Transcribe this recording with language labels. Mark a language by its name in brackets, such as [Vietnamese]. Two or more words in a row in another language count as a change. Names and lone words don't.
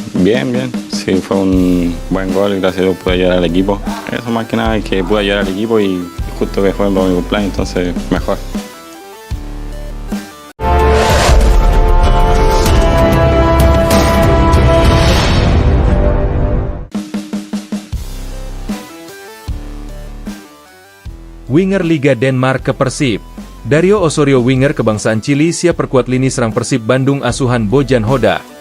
[Spanish] Bien, bien. Sí, fue un buen gol y gracias a Dios pude ayudar al equipo. Eso más que nada, que pude ayudar al equipo y justo que fue por mi cumpleaños, entonces mejor. [Indonesian] Winger Liga Denmark ke Persib. Dario Osorio winger kebangsaan Chili siap perkuat lini serang Persib Bandung asuhan Bojan Hodak.